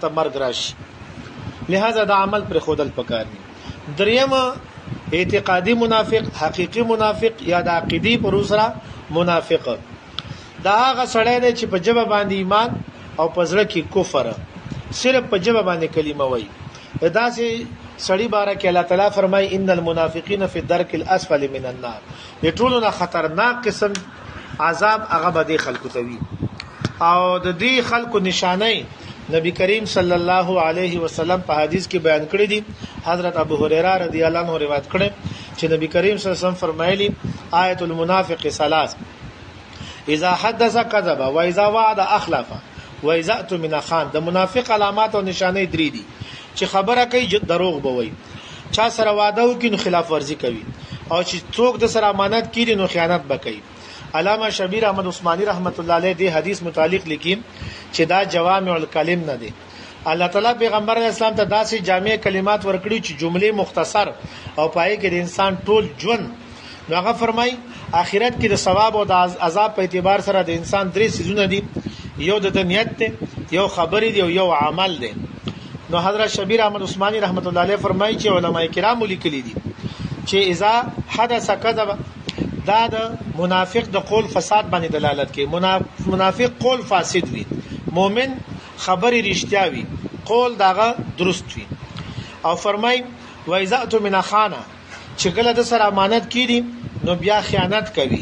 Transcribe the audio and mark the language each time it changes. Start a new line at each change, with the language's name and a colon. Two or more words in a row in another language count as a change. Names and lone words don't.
Pashto: تمرګ راشي لہذا دا عمل پر خودل پکار دي دریم اعتقادي منافق حقيقي منافق یا د عقيدي پر سره منافق دا هغه سړی دی چې په جبه باندې ایمان او په زړه کې کفر صرف په جبه باندې کلمه وایي دا سي سړی باره کې الله تعالی فرمای
Arabic: ان المنافقین فی الدرک الاسفل من النار
Pashto: د ټولو نه خطرناک قسم عذاب هغه به د خلکو ته وي او د دې خلکو نشانه نبی کریم
Arabic: صلی الله علیه وسلم
Pashto: په حدیث کې بیان کړی دي. حضرت ابو هريره
Arabic: رضی الله عنه
Pashto: روایت کړي چې نبی کریم
Arabic: صلی الله علیه وسلم
Pashto: فرمایلی
Arabic: آیت المنافق ثلاث اذا حدث كذب واذا وعد اخلف واذا اؤتمن خان.
Pashto: د منافق علامات او نشانه درې دي چې خبره کوي دروغ بوي، چا سره وعده وکړي نو خلاف ورزي کوي، او چې څوک د سره امانت کړي نو خیانت وکړي. علامه شبیر احمد عثماني
Arabic: رحمت الله علیه
Pashto: دې حدیث متعلق لیکي چې دا
Arabic: جوامع الکلم
Pashto: نه دي. الله تعالی پیغمبر اسلام ته داسې جامع کلمات ورکړي چې جملې مختصر او پای کې د انسان ټول ژوند نو هغه فرمای آخرت کې د ثواب او د عذاب په اعتبار سره د انسان درې سيزونه دي، یو د نیت دی، یو خبرې دی او یو عمل دی. نو حضرت شبیر احمد عثماني
Arabic: رحمت الله علیه
Pashto: فرمایي چې علما کرام لیکلي دي چې
Arabic: اذا حدث كذب
Pashto: دا د منافق د قول فساد باندې دلالت کوي. منافق قول فاسد وي، مؤمن خبري رښتیا وي، قول داغه درست وي. او فرمای
Arabic: و اذا اؤتمن خان
Pashto: چې کله د سره امانت کړي نو بیا خیانت کوي.